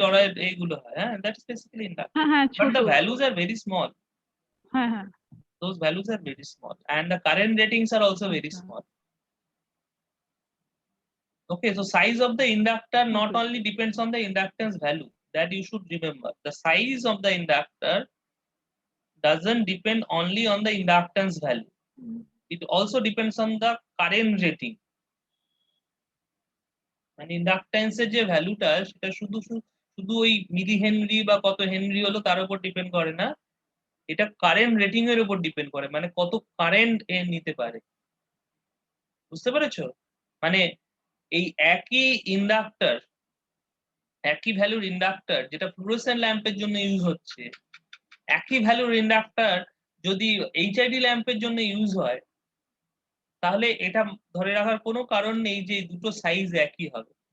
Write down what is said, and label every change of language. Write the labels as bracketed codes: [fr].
[bn] Toroid এইগুলো হয়, হ্যাঁ, [en] that is basically inductor, [bn] হ্যাঁ হ্যাঁ [en] but [bn] ছোট, [en] The values are very small. [bn] হ্যাঁ হ্যাঁ [en] Those values are very small and the current ratings are also very [bn] আচ্ছা [en] small. Okay, so size of the inductor not Okay. only depends on the inductance value, that you should remember. The size of the inductor doesn't depend only on the inductance value. It also depends on the current rating. [bn] মানে inductance এর যে ভ্যালুটা সেটা শুধু শুধু ওই মিলি Henry বা কত হেনরি হলো তার উপর ডিপেন্ড করে না, এটা কারেন্ট রেটিং এর উপর ডিপেন্ড করে, মানে কত কারেন্ট এ নিতে পারে। বুঝতে পেরেছো? মানে এই একই ইন্ডাক্টর, একই ভ্যালুর ইন্ডাক্টর যেটা ফ্লুরোসেন্ট ল্যাম্পের জন্য ইউজ হচ্ছে, একই ভ্যালুর ইন্ডাক্টর যদি এইচআইডি ল্যাম্পের জন্য ইউজ হয়, তাহলে এটা ধরে রাখার কোনো কারণ নেই যে দুটো সাইজ একই হবে।